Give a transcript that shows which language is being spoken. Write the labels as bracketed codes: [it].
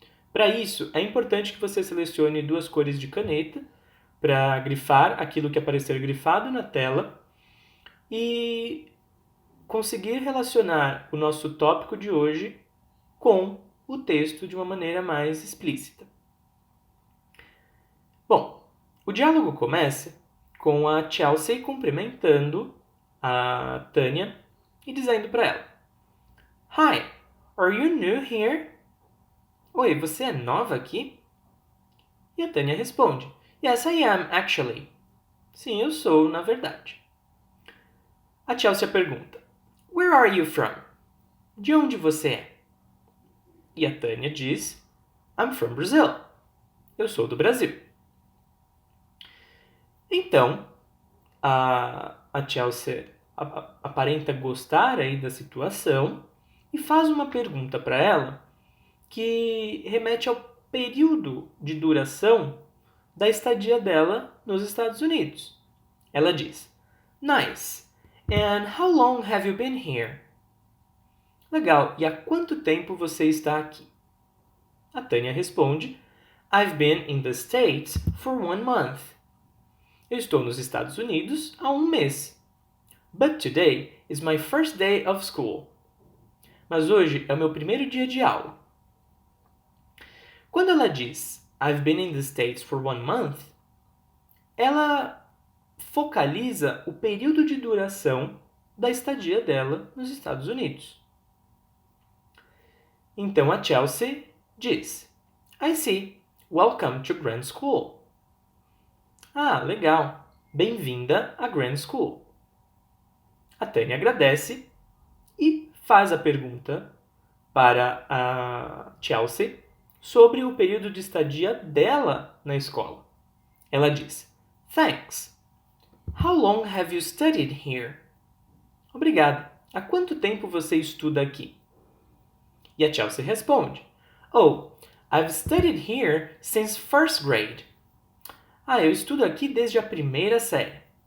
[pt] Para isso, é importante que você selecione duas cores de caneta para grifar aquilo que aparecer grifado na tela e conseguir relacionar o nosso tópico de hoje com o texto de uma maneira mais explícita. Bom, o diálogo começa com a Chelsea cumprimentando a Tanya e dizendo para ela: [en] Hi, are you new here? [pt] Oi, você é nova aqui? E a Tanya responde: [en] Yes, I am, actually. [pt] Sim, eu sou, na verdade. A Chelsea pergunta: [en] Where are you from? [pt] De onde você é? E a Tanya diz: [en] I'm from Brazil. [pt] Eu sou do Brasil. Então, a Chelsea aparenta gostar aí da situação e faz uma pergunta para ela que remete ao período de duração da estadia dela nos Estados Unidos. Ela diz: [en] Nice. And how long have you been here? [pt] Legal. E há quanto tempo você está aqui? A Tanya responde: [en] I've been in the States for 1 month. [pt] Eu estou nos Estados Unidos há 1 mês. [en] But today is my first day of school. [pt] Mas hoje é o meu primeiro dia de aula. Quando ela diz [en] I've been in the States for 1 month, [pt] ela focaliza o período de duração da estadia dela nos Estados Unidos. Então a Chelsea diz: [en] I see. Welcome to Grand School. [pt] Ah, legal. Bem-vinda à Grand School. A Tanya agradece e faz a pergunta para a Chelsea sobre o período de estadia dela na escola. Ela diz: [en] Thanks. How long have you studied here? [pt] Obrigada. Há quanto tempo você estuda aqui? E a Chelsea responde: [en] Oh, I've studied here since first grade. [pt] Ah, eu estudo aqui desde a primeira série.